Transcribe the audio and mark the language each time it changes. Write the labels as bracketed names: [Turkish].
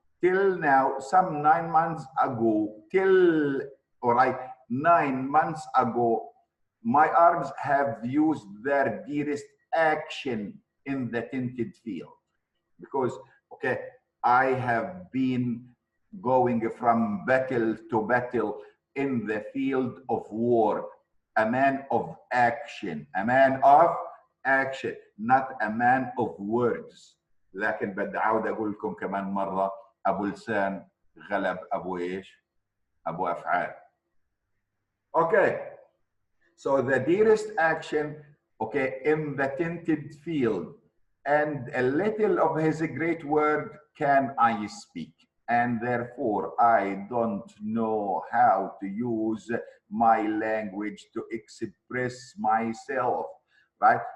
[English] till now, some 9 months ago, all right, 9 months ago, my arms have used their dearest action in the tinted field. Because, okay, I have been going from battle to battle in the field of war, a man of action, a man of action, not a man of words. [Arabic] لكن بدي أعود أقول لكم كمان مرة، أبو لسان غلب أبو إيش؟ أبو أفعال. [English] Okay, so the dearest action, okay, in the tinted field, and a little of his great word can I speak, and therefore I don't know how to use my language to express myself, right?